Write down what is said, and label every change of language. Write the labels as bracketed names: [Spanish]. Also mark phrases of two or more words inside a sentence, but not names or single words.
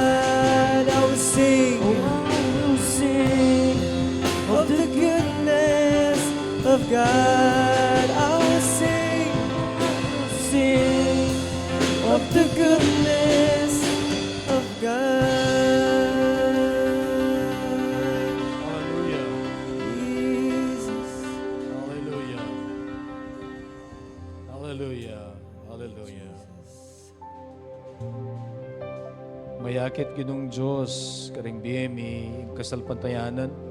[English] I will sing of the goodness of God. I will sing of the goodness of God. Hallelujah. Jesus. Hallelujah. Hallelujah. Hallelujah. [Pampanga] Mayakit Ginong Diyos, karing BME, kasalpantayanan.